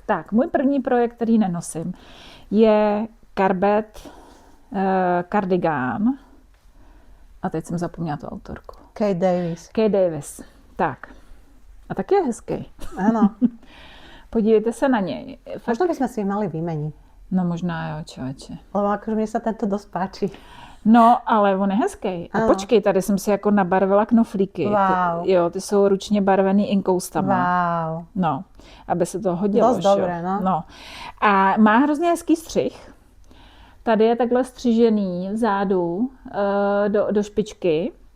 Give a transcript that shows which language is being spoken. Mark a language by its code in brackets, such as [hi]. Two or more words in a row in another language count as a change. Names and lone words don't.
[cs] Tak, můj první projekt, který nenosím, je Carbet kardigán. A teď jsem zapomněla tu autorku. Kate Davis. Tak. A taky je hezký. Ano. Podívejte se na něj. [sk] Možno by sme si mali vymeniť. [cs] No možná jo, člověče. [sk] Lebo akože mne sa tento dosť páči. [cs] No, ale on je hezký. A počkej, tady jsem si jako nabarvila knoflíky. Wow. Ty jsou ručně barvený inkoustama. Wow. No, aby se to hodilo. Dost dobré, no. A má hrozně hezký střih. Tady je takhle střižený vzadu do špičky.